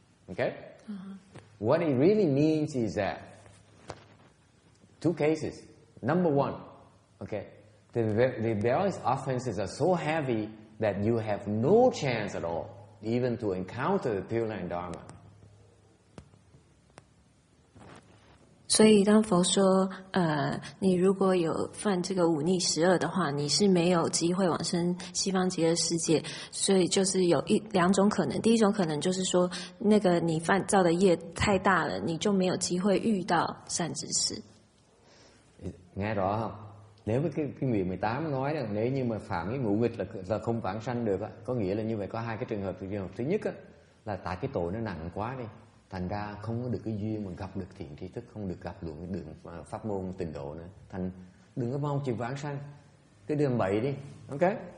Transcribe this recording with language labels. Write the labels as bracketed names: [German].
[English] Okay? What it really means is that 2 cases. Number 1, okay, the rebellious offenses are so heavy that you have no chance at all even to encounter the Pureland Dharma. [Chinese] 所以当佛说你如果有犯这个五逆12的话，你是没有机会往生西方极乐世界。所以就是有2种可能，第一种可能就是说那个你犯造的业太大了，你就没有机会遇到善知识。 [Vietnamese] Nghe rõ không? Nếu cái nguyện 18 nói rằng nếu như mà phạm cái ngũ nghịch là không vãng sanh được á, có nghĩa là như vậy có 2 cái trường hợp. Trường hợp thứ nhất á, là tại cái tội nó nặng quá đi, thành ra không có được cái duyên mà gặp được thiện tri thức, không được gặp được cái đường pháp môn tịnh độ nữa, thành đừng có mong chịu vãng sanh, cứ đừng bậy đi, ok?